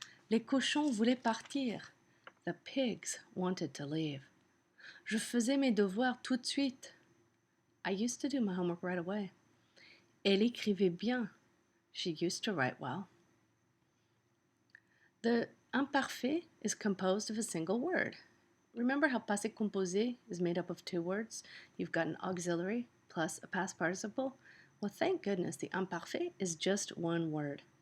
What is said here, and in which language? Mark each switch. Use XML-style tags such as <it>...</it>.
<fr>Les cochons voulaient partir.</fr> <en>The pigs wanted to leave.</en> <fr>Je faisais mes devoirs tout de suite.</fr> <en>I used to do my homework right away.</en> <fr>Elle écrivait bien.</fr> <en>She used to write well. The imparfait is composed of a single word. Remember how passé composé is made up of two words? You've got an auxiliary plus a past participle. Well, thank goodness the imparfait is just one word.</en>